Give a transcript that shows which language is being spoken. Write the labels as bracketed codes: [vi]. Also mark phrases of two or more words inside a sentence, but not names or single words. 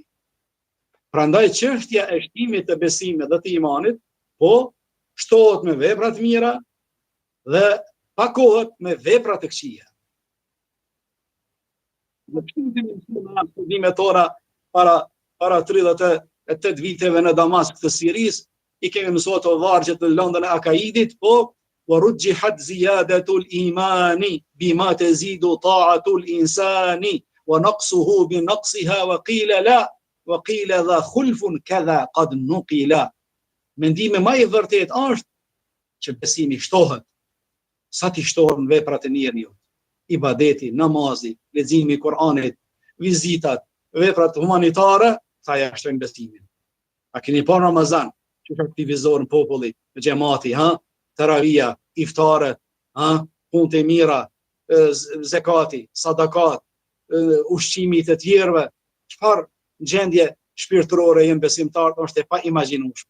[sq] Prandaj çështja e shtimit të besimit dhe të imanit, po shtohet me vepra të mira dhe pakohet me vepra të këqija. Në studimet tona para 38 viteve në Damask të Siris, i kemi mësuar të vargjet në lëndën e akaidit, po [ar] ورجحت زيادة الإيمان بما تزيد طاعة الإنسان ونقصه بنقصها وقيل ذا خلف كذا قد نقل. [sq] Mendimi më i vërtet është që besimi shtohet sa t'i shtohen veprat e njeriut. Ibadeti, namazi, leximi i Kur'anit, vizitat, veprat humanitare, sa ja shtojnë besimin. A keni pa Ramazan, që ka aktivizohen populli, xhamati, taravia, iftare, punët e mira, zekati, sadakat, ushqimi të tjerëve, çfarë gjendje shpirtërore jenë besimtarët është e pa imagjinueshme.